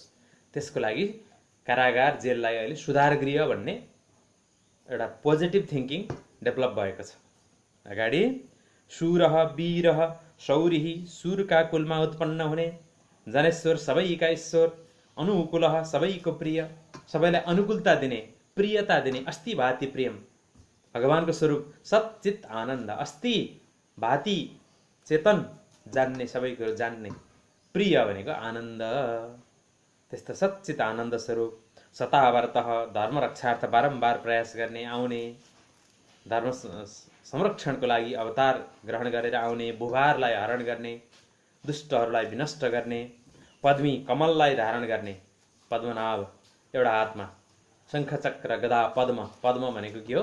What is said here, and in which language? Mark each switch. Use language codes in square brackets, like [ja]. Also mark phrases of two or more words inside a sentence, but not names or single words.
[ne] त्यसको लागि कारागार, जेललाई अहिले सुधार गृह भन्ने एउटा [en] positive thinking develop [ne] भएको छ। अगाडि [sa] सुरह वीरह शौरिः, [ne] सुरका कुलमा उत्पन्न हुने, जनेश्वर सबैका ईश्वर, अनुकूलः सबैको प्रिय, सबैलाई अनुकूलता दिने, प्रियता दिने, [sa] अस्ति भाति प्रेम। [ne] भगवानको स्वरूप सच्चित आनन्द, [sa] अस्ति भाति चेतन, [ne] जान्ने, सबै कुरो जान्ने, प्रिय भनेको आनन्द। त्यस्तो सच्चित आनन्द स्वरूप, सतावर्तः, धर्म रक्षार्थ बारम्बार प्रयास गर्ने, आउने, धर्म संरक्षणको लागि अवतार ग्रहण गरेर आउने, भूभारलाई हरण गर्ने, दुष्टहरूलाई विनष्ट गर्ने, पद्मी कमललाई धारण गर्ने, पद्मनाभ एउटा हातमा शङ्ख चक्र गदा पद्म, पद्म भनेको के हो?